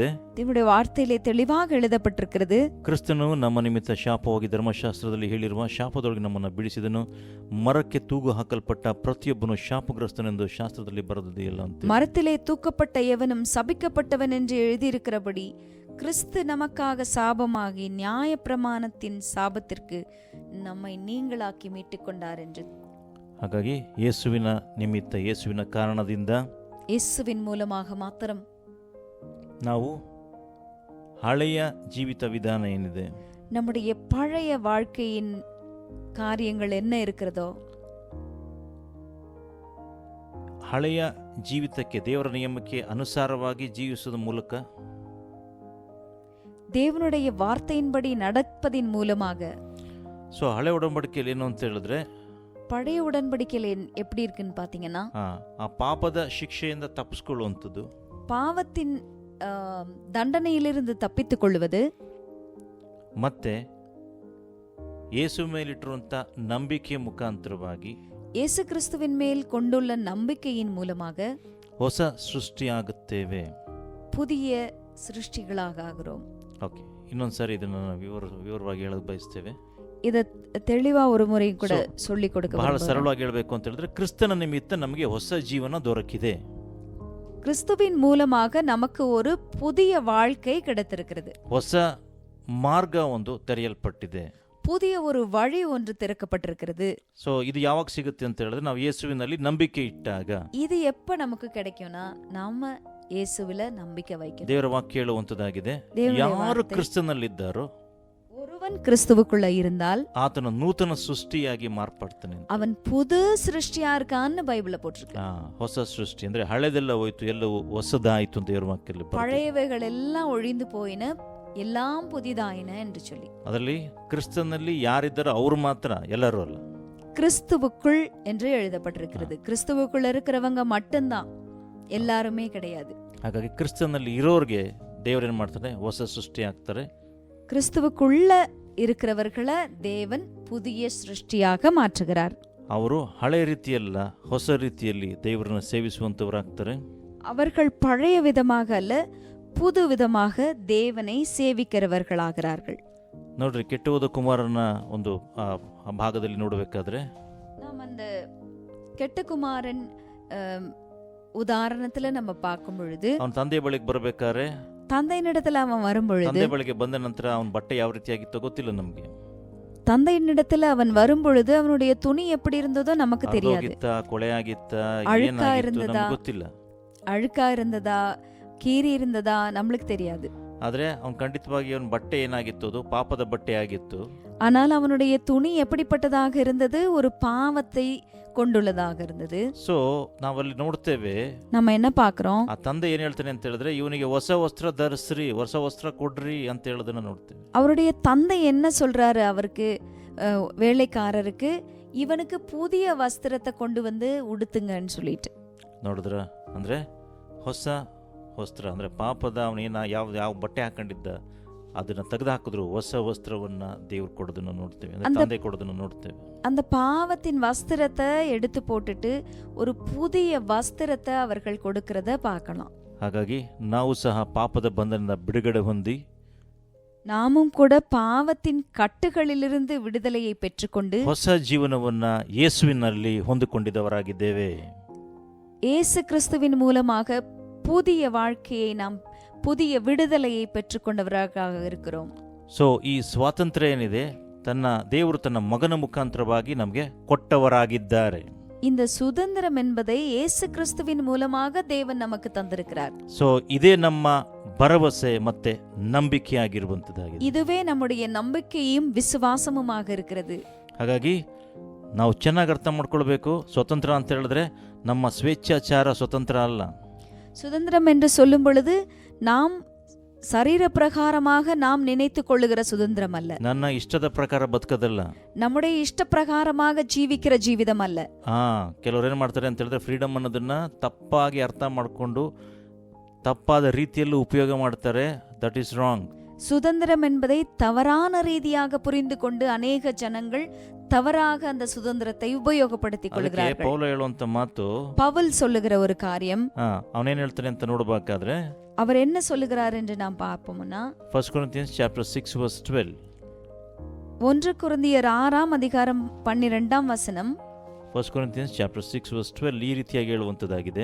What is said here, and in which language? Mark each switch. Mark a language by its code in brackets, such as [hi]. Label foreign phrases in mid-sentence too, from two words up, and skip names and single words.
[ta] தேவனுடைய வார்த்தையிலே தெளிவாக எழுதப்பட்டிருக்கிறது, [kn] ಕ್ರಿಸ್ತನು ನಮ್ಮ ನಿಮಿತ್ತ ಶಾಪವಾಗಿ ಧರ್ಮಶಾಸ್ತ್ರದಲ್ಲಿ ಹೇಳಿರುವ ಶಾಪದೊಳಗೆ ನಮ್ಮನ್ನು ಬಿಡಿಸಿದನು. ಮರಕ್ಕೆ ತೂಗು ಹಾಕಲ್ಪಟ್ಟ ಪ್ರತಿಯೊಬ್ಬನು ಶಾಪಗ್ರಸ್ತನೆಂದು ಶಾಸ್ತ್ರದಲ್ಲಿ ಬರೆದಿದೆಯಲ್ಲ ಅಂತ. [ta] மரத்திலே தூக்கப்பட்ட எவனும் சபிக்கப்பட்டவன் என்று எழுதியிருக்கிறபடி கிறிஸ்து நமக்காக சாபமாகி நியாயப்பிரமாணத்தின் சாபத்திற்கு நம்மை நீங்களாக்கி மீட்டுக் கொண்டார் என்று. [kn] ಹಾಗಾಗಿ ಯೇಸುವಿನ ನಿಮಿತ್ತ, ಯೇಸುವಿನ ಕಾರಣದಿಂದ, [ta] இயேசுவின் மூலமாக மாத்திரம் [kn] ನಾವು ಹಳೆಯ ಜೀವಿತ ವಿಧಾನ ಏನಿದೆ, [ta] நம்முடைய பழைய வாழ்க்கையின் காரியங்கள் என்ன இருக்கிறதோ, [kn] ಹಳೆಯ ಜೀವಿತಕ್ಕೆ ದೇವರ ನಿಯಮಕ್ಕೆ ಅನುಸಾರವಾಗಿ ಜೀವಿಸುವ ಮೂಲಕ, [ta] தேவனுடைய வார்த்தையின்படி நடப்பதின் மூலமாக. [kn] ಸೊ ಹಳೆ ಒಡಂಬಡಿಕೆಯಲ್ಲಿ ಏನು ಅಂತ ಹೇಳಿದ್ರೆ, [ta] பழைய உடன்படிக்கையில் எப்படி இருக்குன்னு பாத்தீங்கன்னா, [kn] ಆ ಪಾಪದ ಶಿಕ್ಷೆಯಿಂದ ತಪ್ಪಿಸಿಕೊಳ್ಳುವಂಥದ್ದು, [ta] பாவத்தின் தண்டனையிலிருந்து தப்பித்துக் கொள்வது, [kn] ಮತ್ತೆ ಯೇಸು ಮೇಲಿಟ್ಟಿರುವಂಥ ನಂಬಿಕೆಯ ಮುಖಾಂತರವಾಗಿ, [ta] இயேசு கிறிஸ்துவின் மேல் கொண்டுள்ள நம்பிக்கையின் மூலமாக [kn] ಹೊಸ ಸೃಷ್ಟಿಯಾಗುತ್ತೇವೆ, [ta] புதிய சிருஷ்டிகளாக ஆகிறோம். [kn] ಓಕೆ, ಇನ್ನೊಂದ್ಸಾರಿ ಇದನ್ನು ವಿವರವಾಗಿ ಹೇಳಕ್ ಬಯಸ್ತೇವೆ. [ta] இத தெளிவா ஒரு முறை ಕೂಡ சொல்லி கொடுக்க [kn] ಬಹಳ ಸರಳವಾಗಿ ಹೇಳಬೇಕು ಅಂತ ಹೇಳಿದ್ರೆ, ಕ್ರಿಸ್ತನ ನಿಮಿತ್ತ ನಮಗೆ ಹೊಸ ಜೀವನ ದೊರಕಿದೆ. [ta] கிறிஸ்துவின் மூலமாக நமக்கு ஒரு புதிய வாழ்க்கை கிடைத்திருக்கிறது. [kn] ಹೊಸ ಮಾರ್ಗ ಒಂದು ತೆರೆಯಲ್ಪಟ್ಟಿದೆ, [ta] புதிய ஒரு வழி ஒன்று திறக்கப்பட்டிருக்கிறது. [kn] ಸೊ ಇದು ಯಾವಾಗ ಸಿಗುತ್ತೆ ಅಂತ ಹೇಳಿದ್ರೆ, ನಾವು ಯೇಸುವಿನಲ್ಲಿ ನಂಬಿಕೆ ಇಟ್ಟಾಗ. [ta] இது எப்ப நமக்கு கிடைக்கும்னா, நாம இயேசுவில நம்பிக்கை வைக்கணும். [kn] ದೇವರ ವಾಕ್ಯ ಹೇಳುವಂತದ್ದಾಗಿದೆ, ಯಾರು ಕ್ರಿಸ್ತನಲ್ಲಿದ್ದಾರೋ, [ta] ஒரு ஒருவன் கிறிஸ்துவுக்குள்ள இருந்தால் [kn] ಆತನ ನೂತನ ಸೃಷ್ಟಿಯಾಗಿ ಮಾರ್ಪಡ್ತಾನೆ. [ta] அவன் புது சிருஷ்டியா இருக்கான்னு பைபிள்ல போட்டிருக்கு. [kn] ಹೊಸ ಸೃಷ್ಟಿ ಅಂದ್ರೆ ಹಳೆದೆಲ್ಲ ಹೋಯ್ತು, ಎಲ್ಲವೂ ಹೊಸದಾಯಿತು ಅಂತ ದೇವರ ವಾಕ್ಯದಲ್ಲಿ ಬರೆದಿದೆ. [ta] பழையவைகள் எல்லாம் ஒழிந்து போயின, எல்லாம் புதிதாயின என்று சொல்லி. [kn] ಅದರಲ್ಲಿ ಕ್ರಿಸ್ತನಲ್ಲಿ ಯಾರಿದ್ದಾರೋ ಅವರು ಮಾತ್ರ, ಎಲ್ಲರೂ ಅಲ್ಲ. [ta] கிறிஸ்துவுக்குள் என்று எழுதப்பட்டிருக்கிறது. கிறிஸ்துவுக்குள்ள இருக்கிறவங்க மட்டும்தான், எல்லாருமே கிடையாது. [kn] ಹಾಗಾಗಿ ಕ್ರಿಸ್ತನಲ್ಲಿ ಇರೋರಿಗೆ ದೇವರೇನು ಮಾಡ್ತಾರೆ, ಹೊಸ ಸೃಷ್ಟಿ ಆಗ್ತಾರೆ. [ta] கிறிஸ்துவுக்குள்ள இருக்கிறவர்களை தேவன் புதிய சிருஷ்டியாக மாற்றுகிறார். [kn] ಅವರು ಹಳೆ ರೀತಿಯಲ್ಲ, ಹೊಸ ರೀತಿಯಲ್ಲಿ ದೇವರನ್ನು ಸೇವಿಸುವಂತವರಾಗ್ತಾರೆ. [ta] அவர்கள் பழைய விதமாக அல்ல, புது விதமாக தேவனை சேவிக்கிறவர்களாகிறார்கள். [kn] ನೋಡ್ರಿ, ಕೆಟ್ಟು ಹೋದ ಕುಮಾರನ ಒಂದು ಭಾಗದಲ್ಲಿ ನೋಡಬೇಕಾದ್ರೆ [ta] நாம் அந்த கெட்ட குமாரன் உதாரணத்துல நம்ம பார்க்கும் பொழுது, [kn] ಅವನ ತಂದೆ ಬಳಿಗೆ ಬರಬೇಕಾದ್ರೆ, [ta] தந்தையினிடத்துல அவன் வரும்பொழுது, [kn] ತಂದೆ ಬಳಿಗೆ ಬಂದ ನಂತರ ಅವನ ಬಟ್ಟೆ ಯಾವ ರೀತಿಯಾಗಿತ್ತೋ ಗೊತ್ತಿಲ್ಲ ನಮ್ಗೆ. [ta] தந்தையினிடத்துல அவன் வரும்பொழுது அவனுடைய துணி எப்படி இருந்ததோ நமக்கு தெரியாது. [kn] ಕೊಳೆ ಆಗಿತ್ತ, [ta] அழுக்கா இருந்ததா, [kn] ಗೊತ್ತಿಲ್ಲ. [ta] அழுக்கா இருந்ததா, கீறி இருந்ததா நம்மளுக்கு தெரியாது. [kn] ಆದ್ರೆ ಅವನ್ ಖಂಡಿತವಾಗಿ ಅವನ ಬಟ್ಟೆ ಏನಾಗಿತ್ತು, ಅದು ಪಾಪದ ಬಟ್ಟೆ ಆಗಿತ್ತು. [ta] ஆனால் அவனுடைய துணி எப்படிப்பட்டதாக இருந்தது, ஒரு பாவத்தை கொண்டுள்ளதாக இருந்தது. [kn] ಸೊ ನಾವಲ್ಲಿ ನೋಡ್ತೇವೆ, [ta] நம்ம என்ன பார்க்கிறோம், [kn] ಆ ತಂದೆ ಏನ್ ಹೇಳ್ತಾನೆ ಅಂತ ಹೇಳಿದ್ರೆ, ಇವನಿಗೆ ಹೊಸ ವಸ್ತ್ರ ಧರಿಸ್ರಿ, ಹೊಸ ವಸ್ತ್ರ ಕೊಡ್ರಿ ಅಂತ ಹೇಳೋದನ್ನ ನೋಡ್ತೇವೆ. [ta] அவருடைய தந்தை என்ன சொல்றாரு அவருக்கு, வேலைக்காரருக்கு, இவனுக்கு புதிய வஸ்திரத்தை கொண்டு வந்து உடுத்துங்கன்னு சொல்லிட்டு. [kn] ನೋಡಿದ್ರ, ಅಂದ್ರೆ ಹೊಸ ವಸ್ತ್ರ ಅಂದ್ರೆ ಪಾಪದ ಅವನೇನ ಯಾವ ಬಟ್ಟೆ ಹಾಕೊಂಡಿದ್ದ ಅದನ್ನ ತೆಗೆದು ಹಾಕಿದ್ರು, ಹೊಸ ವಸ್ತ್ರವನ್ನ ದೇವ್ರು ಕೊಡೋದನ್ನ ನೋಡ್ತೇವೆ, ತಂದೆ ಕೊಡೋದನ್ನ ನೋಡ್ತೇವೆ. [ta] அந்த பாவத்தின் வஸ்திரத்தை எடுத்து போட்டுட்டு ஒரு புதிய வஸ்திரத்தை அவர்கள் கொடுக்கிறத பார்க்கலாம். [kn] ಹಾಗಾಗಿ ನಾವು ಸಹ ಪಾಪದ ಬಂಧನದಿಂದ ಬಿಡುಗಡೆ ಹೊಂದಿ, [ta] நாமும் கூட பாவத்தின் கட்டுகளிலிருந்து விடுதலையை பெற்றுக்கொண்டு [kn] ಹೊಸ ಜೀವನವನ್ನ ಯೇಸುವಿನಲ್ಲಿ ಹೊಂದಿಕೊಂಡಿದ್ದವರಾಗಿದ್ದೇವೆ. [ta] இயேசு கிறிஸ்துவின் மூலமாக புதிய வாழ்க்கையை நாம், புதிய விடுதலையை பெற்றுக்கொண்டவராக இருக்கிறோம். [kn] ಸೊ ಈ ಸ್ವಾತಂತ್ರ್ಯ ಏನಿದೆ, ದೇವರು ತನ್ನ ಮಗನ ಮುಖಾಂತರವಾಗಿ ನಮಗೆ ಕೊಟ್ಟವರಾಗಿದ್ದಾರೆ. [ta] இந்த சுதந்திரம் என்பதை இயேசு கிறிஸ்துவின் மூலமாக தேவன் நமக்கு தந்திருக்கிறார். [kn] ಸೊ ಇದೇ ನಮ್ಮ ಭರವಸೆ ಮತ್ತೆ ನಂಬಿಕೆಯಾಗಿರುವಂತದ್ದಾಗಿದೆ. [ta] இதுவே நம்முடைய நம்பிக்கையும் விசுவாசமுமாக இருக்கிறது. [kn] ಹಾಗಾಗಿ ನಾವು ಚೆನ್ನಾಗಿ ಅರ್ಥ ಮಾಡ್ಕೊಳ್ಬೇಕು, ಸ್ವತಂತ್ರ ಅಂತ ಹೇಳಿದ್ರೆ ನಮ್ಮ ಸ್ವೇಚ್ಛಾಚಾರ ಸ್ವತಂತ್ರ ಅಲ್ಲ. [ta] சுதந்திரம் என்று சொல்லும் பொழுது நாம் சரீர பிரகாரமாக நாம் நினைத்து கொள்ளுகிற சுதந்திரம் அல்ல, [kn] ನನ್ನ ಇಷ್ಟದ ಪ್ರಕಾರ ಬದುಕದಲ್ಲ, [ta] நம்முடைய இஷ்ட பிரகாரமாக ஜீவிக்கிற ஜீவிதம் அல்ல. [kn] ಕೆಲವರು ಏನ್ ಮಾಡ್ತಾರೆ ಅಂತ ಹೇಳಿದ್ರೆ, ಫ್ರೀಡಮ್ ಅನ್ನೋದನ್ನ ತಪ್ಪಾಗಿ ಅರ್ಥ ಮಾಡಿಕೊಂಡು ತಪ್ಪಾದ ರೀತಿಯಲ್ಲೂ ಉಪಯೋಗ ಮಾಡ್ತಾರೆ. [en] that is wrong. [ta] சுதந்திரம் என்பதை தவறான ரீதியாக புரிந்து கொண்டு அநேக ஜனங்கள் தவறாக அந்த சுதந்திரத்தை உபயோகப்படுத்திக் கொள்கிறார்கள். [kn] ಪೌಲ ಹೇಳುವಂತ ಮಾತು, [ta] பவுல் சொல்லுகிற ஒரு காரியம், [kn] ಅವನೇನ್ ಹೇಳ್ತಾನೆ ಅಂತ ನೋಡಬೇಕಾದ್ರೆ, [ta] அவர் என்ன சொல்லுகிறார் என்று நாம் பார்ப்போம்னா, [en] 1 Corinthians chapter 6 verse 12, [ta] 1 கொரிந்தியர் 6ஆம் அதிகாரம் 12ஆம் வசனம், [en] 1 Corinthians chapter 6 verse 12 [kn] ಈ ರೀತಿಯಾಗಿ ಹೇಳುವಂತದ್ದಾಗಿದೆ.